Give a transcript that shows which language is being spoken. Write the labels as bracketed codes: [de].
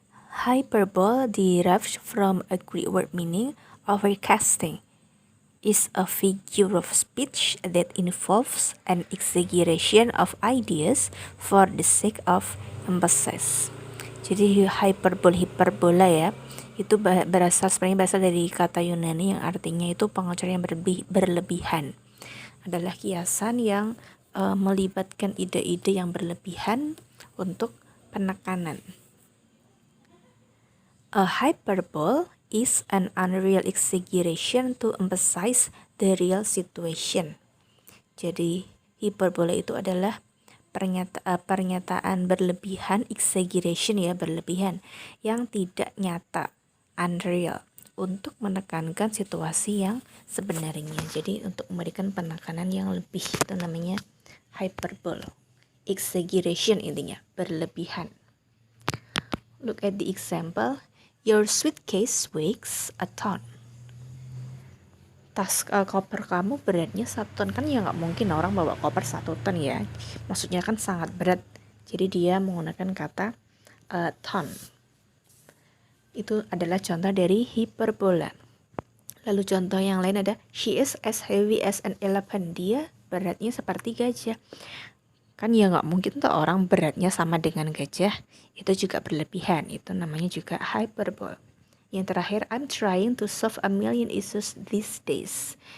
[en] Hyperbole derived from a Greek word meaning overcasting. Is a figure of speech that involves an exaggeration of ideas for the sake of emphasis. [id] Jadi hiperbola ya, itu sebenarnya berasal dari kata Yunani yang artinya itu pengecualian berlebihan. Adalah kiasan yang melibatkan ide-ide yang berlebihan untuk penekanan. [en] A hyperbole is an unreal exaggeration to emphasize the real situation. [id] Jadi hiperbola itu adalah pernyataan berlebihan, exaggeration ya, berlebihan, yang tidak nyata, unreal, untuk menekankan situasi yang sebenarnya. Jadi untuk memberikan penekanan yang lebih, itu namanya hyperbole. [en] Exaggeration [id] intinya, berlebihan. [en] Look at the example. Your suitcase weighs a ton. [id] Tas koper kamu beratnya 1 ton. Kan ya nggak mungkin orang bawa koper 1 ton ya. Maksudnya kan sangat berat. Jadi dia menggunakan kata ton. Itu adalah contoh dari hiperbola. Lalu contoh yang lain ada, [en] she is as heavy as an elephant. [id] Dia beratnya seperti gajah. Kan ya nggak mungkin tuh orang beratnya sama dengan gajah. Itu juga berlebihan. Itu namanya juga hyperbole. Yang terakhir, [en] I'm trying to solve a million issues these days.